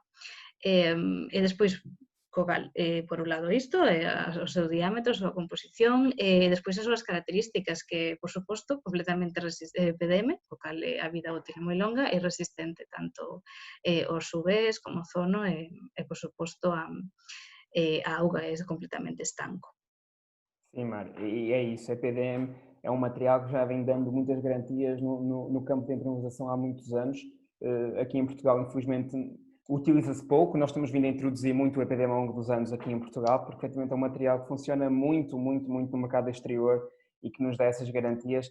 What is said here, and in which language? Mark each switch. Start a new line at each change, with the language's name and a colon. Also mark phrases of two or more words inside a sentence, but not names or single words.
Galician: E despois, cogal, por un lado isto, o seu diámetro, a súa composición, e despois as súas características que, por suposto, completamente PDM, o cal a vida útil é moi longa e resistente tanto aos UVs como ozono e, por suposto, a auga é completamente estanco.
Portuguese: Sim, Mar, e é isso, a EPDM é um material que já vem dando muitas garantias no campo de impermeabilização há muitos anos. Aqui em Portugal, infelizmente, utiliza-se pouco, nós temos vindo a introduzir muito o EPDM ao longo dos anos aqui em Portugal, porque efetivamente é um material que funciona muito no mercado exterior e que nos dá essas garantias.